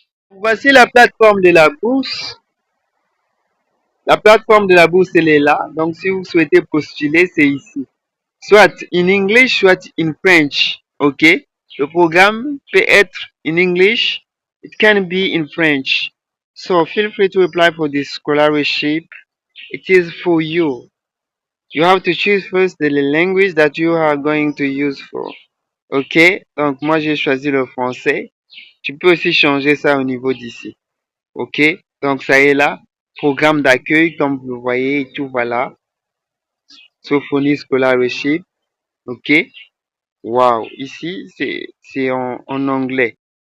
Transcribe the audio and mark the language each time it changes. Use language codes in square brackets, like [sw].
[fr] Voici la plateforme de la bourse. La plateforme de la bourse, elle est là. Donc, si vous souhaitez postuler, c'est ici. Soit [en] in English, [fr] soit [en] in French. [fr] OK? Le programme peut être [en] in English. It can be in French. So, feel free to apply for this scholarship. It is for you. You have to choose first the language that you are going to use for. OK? [fr] Donc, moi, j'ai choisi le français. Tu peux aussi changer ça au niveau d'ici. OK? Donc, ça est là. Programme d'accueil, comme vous le voyez, et tout, voilà. [en] Sophonie Scholarship. OK? Wow. [fr] Ici, c'est en anglais.